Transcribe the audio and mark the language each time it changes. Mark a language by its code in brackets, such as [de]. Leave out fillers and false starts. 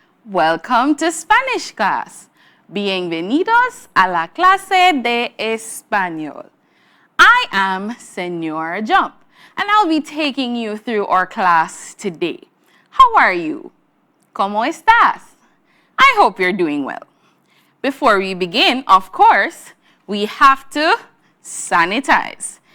[en] Welcome to Spanish class. [es] Bienvenidos a la clase de español. [en] I am Señor Jump, and I'll be taking you through our class today. How are you? [es] ¿Cómo estás? [en] I hope you're doing well. Before we begin, of course, we have to sanitize.